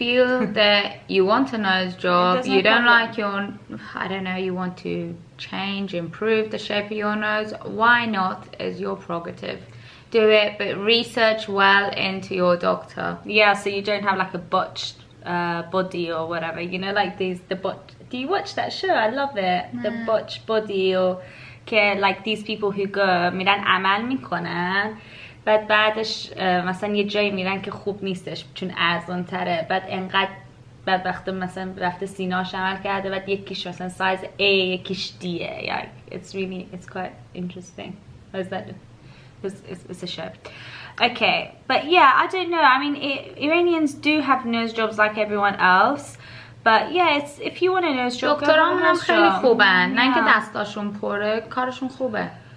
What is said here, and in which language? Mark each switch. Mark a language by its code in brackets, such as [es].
[en] Feel that you want a nose job, you don't like your, I don't know, you want to change, improve the shape of your nose, why not? Is your prerogative. Do it, but research well into your doctor. Yeah, so you don't have like a botched body or whatever, you know, like do you watch that show? I love it. The botched body, or like these people who go [fa] میرن عمل میکنن بعدش مثلا یه جایی میرن که خوب نیستش چون ارزان تره، بعد انقدر بدبخته مثلا رفته سینه‌اش عمل کرده، بعد یکیش مثلا سایز A یکیش D. [en] Yeah, it's quite interesting. How's that? It's a show. Okay, but yeah, I don't know. I mean, Iranians do have nose jobs like everyone else. But yeah, it's if you want a nose job, [fa] دکترام هم خیلی خوبن. نه اینکه دستاشون پره، کارشون خوبه.